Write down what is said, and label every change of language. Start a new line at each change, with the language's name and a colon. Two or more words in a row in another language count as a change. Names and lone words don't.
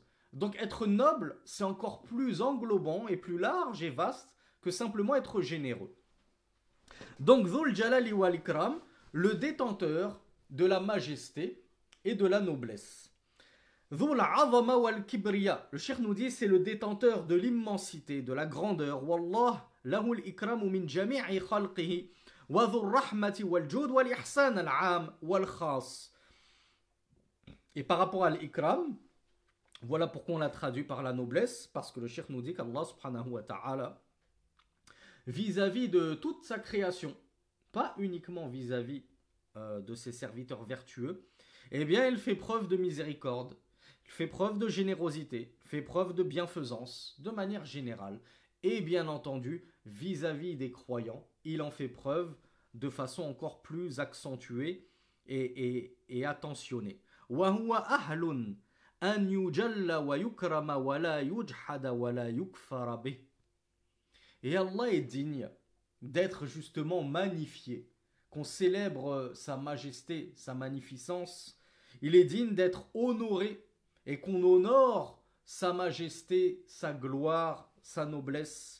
French: Donc être noble, c'est encore plus englobant et plus large et vaste que simplement être généreux.
Arabic: Donc ذو الجلال والإكرام,
French: le détenteur de la majesté et de la noblesse.
Arabic: ذو العظمة والكبرياء,
French: le cheikh nous dit c'est le détenteur de l'immensité, de la grandeur.
Arabic: والله له الإكرام من جميع خلقه.
French: Et par rapport à l'ikram, voilà pourquoi on l'a traduit par la noblesse, parce que le cheikh nous dit qu'Allah
Arabic: سبحانه وتعالى,
French: vis-à-vis de toute sa création, pas uniquement vis-à-vis de ses serviteurs vertueux, eh bien il fait preuve de miséricorde, il fait preuve de générosité, il fait preuve de bienfaisance, de manière générale. Et bien entendu, vis-à-vis des croyants, il en fait preuve de façon encore plus accentuée et attentionnée.
Arabic: وَهُوَ أَهْلٌ أَنْ يُجَلَّ وَيُكْرَمَ وَلَا يُجْحَدَ وَلَا يُكْفَرَ بِهِ.
French: Et Allah est digne d'être justement magnifié, qu'on célèbre sa majesté, sa magnificence. Il est digne d'être honoré et qu'on honore sa majesté, sa gloire, sa noblesse.